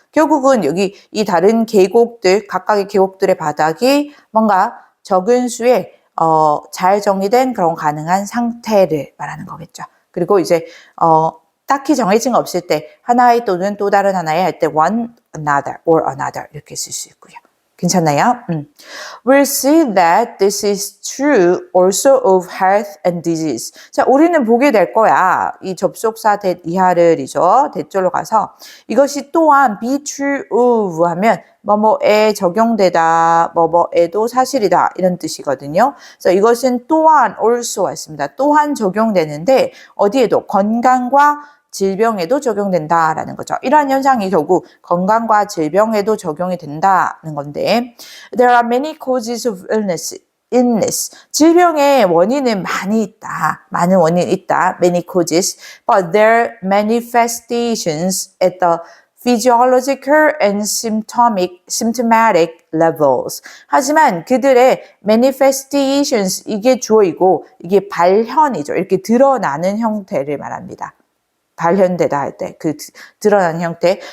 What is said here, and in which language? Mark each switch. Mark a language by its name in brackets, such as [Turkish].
[Korean] 결국은 여기 이 다른 계곡들, 각각의 계곡들의 바닥이 뭔가 적은 수의 잘 정의된 그런 가능한 상태를 말하는 거겠죠. 그리고 이제 딱히 정해진 거 없을 때 하나의 또는 또 다른 하나의 할 때 [English] one, another, or another [Korean] 이렇게 쓸 수 있고요. 괜찮나요? [English] We'll see that this is true also of health and disease. [Korean] 자, 우리는 보게 될 거야. 이 접속사 that 이하를이죠. 대절로 가서 이것이 또한 be true of 하면 뭐뭐에 적용되다, 뭐뭐에도 사실이다 이런 뜻이거든요. 그래서 이것은 또한 also 왔습니다. 또한 적용되는데 어디에도 건강과 질병에도 적용된다라는 거죠. 이러한 현상이 결국 건강과 질병에도 적용이 된다는 건데 [English] There are many causes of illness. [Korean] 질병의 원인은 많이 있다. 많은 원인이 있다. [English] Many causes. But their manifestations at the physiological and symptomatic levels. [Korean] 하지만 그들의 manifestations, 이게 주어이고 이게 발현이죠. 이렇게 드러나는 형태를 말합니다. 발현되다 할 때, 드러나는 형태.